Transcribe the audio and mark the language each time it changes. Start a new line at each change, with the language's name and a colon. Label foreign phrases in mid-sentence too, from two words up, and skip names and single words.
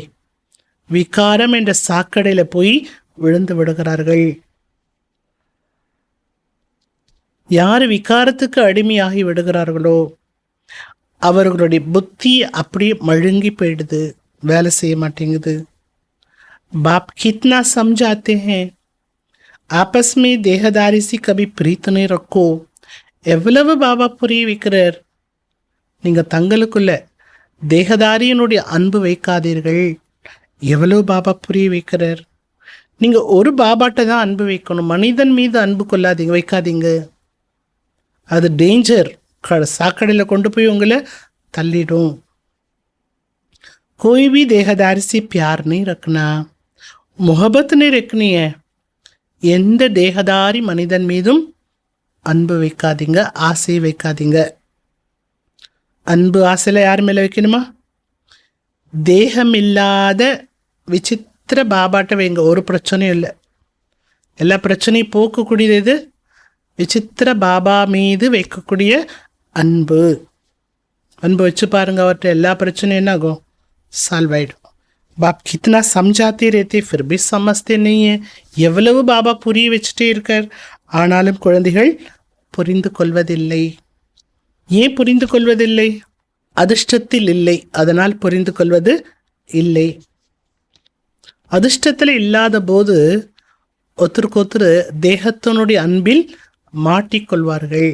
Tamil: விகாரம் என்ற சாக்கடையில் போய் விழுந்து விடுகிறார்கள். யார் விகாரத்துக்கு அடிமையாகி விடுகிறார்களோ அவர்களுடைய புத்தி அப்படியே மழுங்கி போயிடுது, வேலை செய்ய மாட்டேங்குது.
Hindi: बाप कितना समझाते हैं, आपस में देहदारी से कभी प्रीत नहीं रखो.
Tamil: எவ்வளவு பாபா புரிய வைக்கிறார், நீங்க தங்களுக்குள்ள தேகதாரியனுடைய அன்பு வைக்காதீர்கள். எவ்வளவு பாபா புரிய வைக்கிறார். நீங்க ஒரு பாபாட்ட தான் அன்பு வைக்கணும், மனிதன் மீது அன்பு கொள்ளாதீங்க, வைக்காதீங்க. அது டேஞ்சர், சாக்கடையில் கொண்டு போய் உங்களை தள்ளிடும்.
Hindi: कोई भी देहदारी से प्यार नहीं रखना, मोहब्बत नहीं रखनी है.
Tamil: எந்த தேகதாரி மனிதன் மீதும் அன்பு வைக்காதீங்க, ஆசை வைக்காதீங்க. அன்பு ஆசையில் யார் மேலே வைக்கணுமா? தேகம் இல்லாத விசித்திர பாபாட்ட வைங்க, ஒரு பிரச்சனையும் இல்லை. எல்லா பிரச்சனையும் போக்கக்கூடியது எது? விசித்திர பாபா மீது வைக்கக்கூடிய அன்பு. அன்பு வச்சு பாருங்க, அவர்கிட்ட எல்லா பிரச்சனையும் என்ன ஆகும்? சால்வ் ஆயிடும்.
Hindi: बाप कितना समझाते रहते फिर भी समझते नहीं है.
Tamil: எவ்வளவு பாபா புரிய வச்சுட்டே இருக்கார், ஆனாலும் குழந்தைகள் புரிந்து கொள்வதில்லை. ஏன் புரிந்து கொள்வதில்லை? அதிர்ஷ்டத்தில் இல்லை, அதனால் புரிந்து கொள்வது இல்லை. அதிர்ஷ்டத்தில் இல்லாத போது ஒருத்தருக்கொருத்தர் தேகத்தினுடைய அன்பில் மாட்டிக்கொள்வார்கள்.